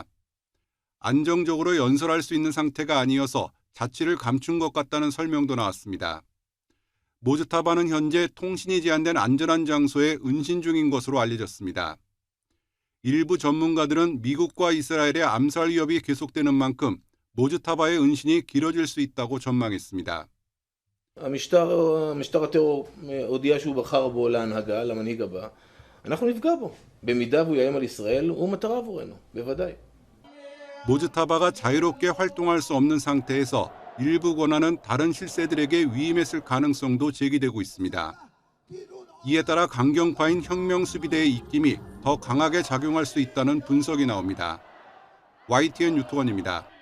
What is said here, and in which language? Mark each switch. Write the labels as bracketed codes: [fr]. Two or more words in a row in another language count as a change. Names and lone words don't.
[ko] 안정적으로 연설할 수 있는 상태가 아니어서 자취를 감춘 것 같다는 설명도 나왔습니다. 모주타바는 현재 통신이 제한된 안전한 장소에 은신 중인 것으로 알려졌습니다. 일부 전문가들은 미국과 이스라엘의 암살 위협이 계속되는 만큼 모주타바의 은신이 길어질 수 있다고 전망했습니다. [he] המשטר הטרור הודיע שהוא בחר בו להנהגה, למנהיג הבא. אנחנו נפגע בו. במידה והוא יאיים על ישראל, הוא מטרה עבורנו, בוודאי. [ko] 모주타바가 자유롭게 활동할 수 없는 상태에서 일부 권한은 다른 실세들에게 위임했을 가능성도 제기되고 있습니다. 이에 따라 강경파인 혁명수비대의 입김이 더 강하게 작용할 수 있다는 분석이 나옵니다. YTN 유토원입니다.